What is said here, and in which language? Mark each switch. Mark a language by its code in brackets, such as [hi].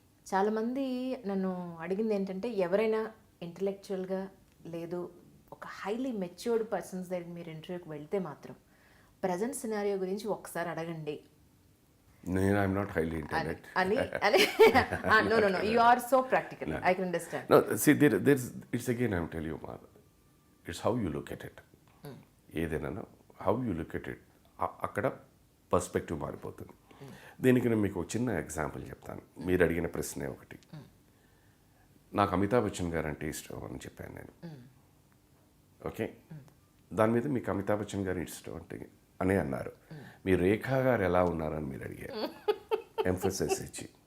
[te] చాలామంది నన్ను అడిగింది ఏంటంటే, ఎవరైనా ఇంటలెక్చువల్గా లేదు ఒక హైలీ మెచ్యూర్డ్ పర్సన్స్ దగ్గరికి మీరు ఇంటర్వ్యూకి వెళ్తే మాత్రం ప్రజెంట్ సినారియో గురించి ఒకసారి అడగండి. నేను [en] I'm not highly intelligent [te] అని [en] No you are so practical, I can understand. No, see, it's again, I'm telling you, it's how you look at it. [te] ఏదైనా [en] how you look at it, [te] అక్కడ perspective మారిపోతుంది. దీనికి నేను మీకు ఒక చిన్న example చెప్తాను. మీరు అడిగిన ప్రశ్నే ఒకటి. నాకు అమితాబ్ బచ్చన్ గారు అంటే ఇష్టం అని చెప్పాను నేను. ఓకే, దాని మీద మీకు అమితాబ్ బచ్చన్ గారు ఇష్టం అంటే అనే అన్నారు. మీ రేఖా గారు ఎలా ఉన్నారని మీరు అడిగారు, ఎంఫసిస్ ఇచ్చి.